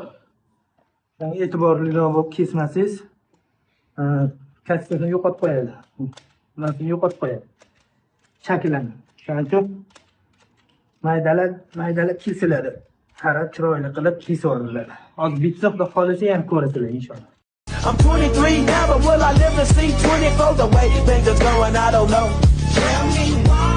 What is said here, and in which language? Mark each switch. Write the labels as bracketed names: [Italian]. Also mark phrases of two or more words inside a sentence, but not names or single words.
[Uzbek] E'tiborliroq bo'lib kesmasangiz, kasbini yo'qotib qo'yadi. Nasibini yo'qotib qo'yadi. Shaklini. Shuning uchun maydalab kesiladi. Qarab chiroyli qilib kesib olinadi. Hozir bitsa xudo xolisa ham ko'rasizlar inshaalloh. [English] I'm 23 now, but will I live to see 24? The way things are going, I don't know. Tell me why.